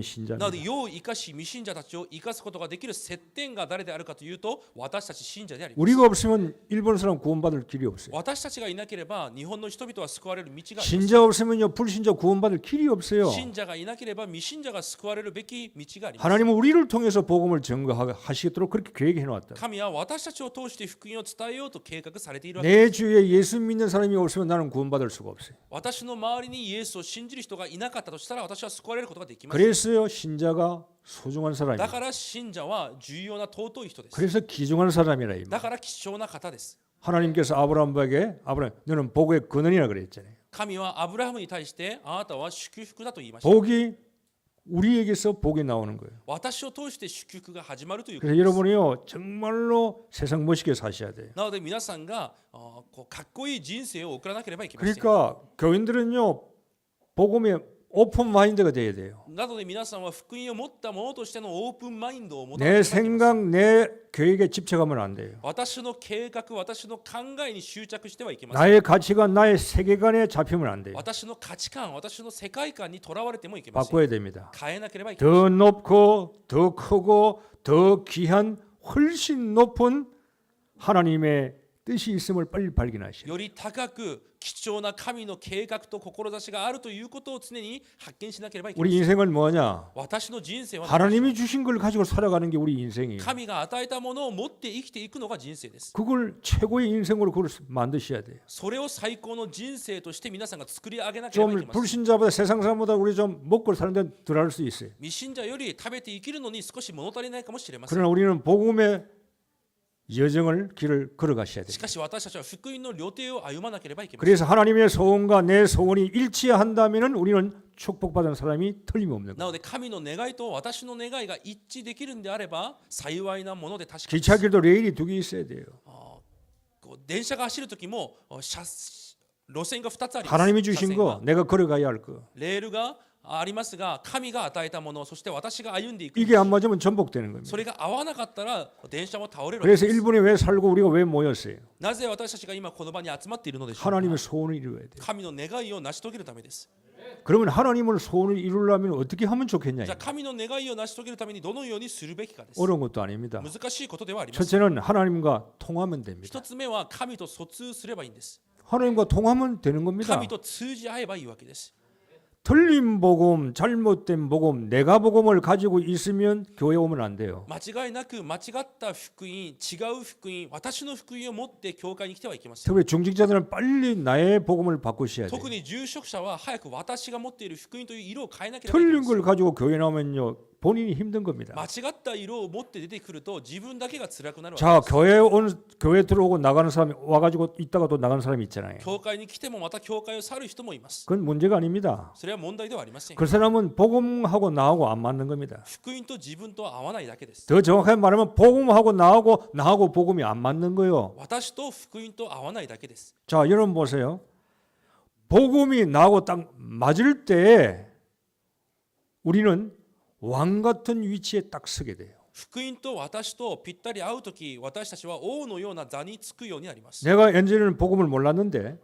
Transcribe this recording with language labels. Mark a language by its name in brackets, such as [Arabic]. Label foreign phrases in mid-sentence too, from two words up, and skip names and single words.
[Japanese] なので [Korean] 신자입니다. [Japanese] 世を生かし未信者たちを生かすことができる接点が誰であるかというと、私たち信者であります。 [Korean] 우리가 없으면 일본 사람 구원받을 길이 없어요. [Japanese] 私たちがいなければ日本の人々は救われる道があります。 [Korean] 신자 없으면요 불신자 구원받을 길이 없어요. [Japanese] 信者がいなければ未信者が救われるべき道があります。 [Korean] 하나님은 우리를 통해서 복음을 증거하시도록 그렇게 계획해 놓았다. [Japanese] 神は私たちを通して福音を伝えようと計画されているわけ [Korean] 내 주위에 예수 믿는 사람이 없으면 나는 구원받을 수가 없어요. [Japanese] 私の周りにイエスを信じる人がいなかったとしたら、私は救われることができません。 [Korean] 그래서요 신자가 소중한 [Japanese] だ [Korean] 사람이에요. [Japanese] から信者は重要な尊い人です。 [Korean] 그래서 귀중한 사람이라 이 [Japanese] だ [Korean] 말. [Japanese] から貴重な方です。 [Korean] 하나님께서 아브라함에게 아브라함 너는 복의 근원이라 그랬잖아요. [Japanese] 神はアブラハムに対してあなたは祝福だと言いました。 [Korean] 복이 우리에게서 복이 나오는 거예요. [Japanese] 私を通して祝福が始まるということ [Korean] 그래서 [Japanese] です。 [Korean] 여러분이요 정말로 세상 멋있게 사셔야 돼요. [Japanese] なので皆さんがこうかっこいい人生を送らなければいけません。 [Korean] 그러니까 교인들은요 복음에 오픈 마인드가 돼야 돼요. [Japanese] なので皆さんは福音を持ったものとしてのオープンマインドを持たなけ [Korean] 내 [Japanese] ればいけません。 [Korean] 생각, 내 계획에 집착하면 안 돼요. [Japanese] 私の計画、私の考えに執着してはいけません。 [Korean] 나의 가치관, 나의 세계관에 잡히면 안 돼요. [Japanese] 私の価値観、私の世界観にとらわれてもいけません。 [Korean] 바꿔야 됩니다. [Japanese] 変えなければいけません。 [Korean] 더 높고 더 크고 더 귀한 훨씬 높은 하나님의 뜻이 있음을 빨리 발견하시오. [Japanese] より高く貴重な神の計画と志があるということを常に発見しなければいけま [Korean] 우리 [Japanese] せん。 [Korean] 인생은 뭐냐? [Japanese] 私の人生は [Korean] 하나님이 주신 걸 가지고 살아가는 게 우리 인생이에요. [Japanese] 神が与えたものを持って生きていくのが人生です。 [Korean] 그걸 최고의 인생으로 그걸 만드셔야 돼요. [Japanese] それを最高の人生として皆さんが作り上げなければい [Korean] 좀 [Japanese] けません。 [Korean] 불신자보다 세상 사람보다 우리 좀 먹고 사는 데 덜할 수 있어요. [Japanese] 未信者より食べて生きるのに少し物足りないかもしれません。 [Korean] 그러나 우리는 복음의 여정을 길을 걸어가셔야 [Japanese] し [Korean] 돼요. [Japanese] かし私たちは福音の旅程を歩まなければいけません。 [Korean] 그래서 하나님의 소원과 내 소원이 일치한다면 우리는 축복받은 사람이 틀림없는 [Japanese] な [Korean] 거예요. [Japanese] ので神の願いと私の願いが一致できるんであれば幸いなもので確かです。 [Korean] 기차길도 레일이 두 개 있어야 돼요. [Japanese] こう電車が走るときも路線が2つあります。 [Korean] 하나님이 [Japanese] 車 [Korean] 주신 [Japanese] 線 [Korean] 거 [Japanese] が [Korean] 내가 걸어가야 할 거. [Japanese] レールがありますが神が与えたものそして私が歩んでいく [Korean] 이게 안 맞으면 전복되는 겁니다. [Japanese] それが合わなかったら電車も倒れるわけ [Korean] 그래서 [Japanese] です。 [Korean] 일본에 왜 살고 우리가 왜 모였어요? [Japanese] なぜ私たちが今この場に集まっているのでしょうか。 [Korean] 하나님의 소원을 이루어야 돼요. [Japanese] 神の願いを成し遂げるためです。 [Korean] 그러면 하나님을 소원을 이루려면 어떻게 하면 좋겠냐? [Japanese] じゃあ神の願いを成し遂げるためにどのようにするべきかです。 [Korean] 어려운 것도 아닙니다. [Japanese] 難しいことではありません。 [Korean] 첫째는 하나님과 통하면 됩니다. [Japanese] 一つ目は神と疎通すればいいんです。 [Korean] 하나님과 통하면 되는 겁니다. [Japanese] 神と通じ合えばいいわけです。 [Korean] 틀린 복음, 잘못된 복음, 내가 복음을 가지고 있으면 교회 오면 안 돼요. [Japanese] 間違いなく間違った福音、違う福音、私の福音を持って教会に来てはいけません。 [Korean] 특히 중직자들은 빨리 나의 복음을 바꾸셔야 돼요. [Japanese] 特に住職者は早く私が持っている福音という色を変えなければいけ [Korean] 틀린 [Japanese] ません。 [Korean] 걸 가지고 교회 나오면요 본인이 힘든 겁니다. [Japanese] 間違った色を持って出てくると自分だけが辛くなるわけ [Korean] 자 [Japanese] です。 [Korean] 교회 들어오고 나가는 사람이 와가지고 있다가 또 나가는 사람이 있잖아요. [Japanese] 教会に来てもまた教会を去る人もいます。 [Korean] 그건 문제가 아닙니다. [Japanese] それは問題ではありません。 [Korean] 그 사람은 복음하고 나하고 안 맞는 겁니다. [Japanese] 福音と自分と合わないだけです。 [Korean] 더 정확하게 말하면 복음하고 나하고 복음이 안 맞는 거예요. [Japanese] 私と福音と合わないだけです。 [Korean] 자 여러분 보세요. 복음이 나하고 딱 맞을 때 우리는 왕 같은 위치에 딱 서게 돼요. [Japanese] 福音と私とぴったり合うとき、私たちは王のような座につくようになります。 [Korean] 내가 엔젤은 복음을 몰랐는데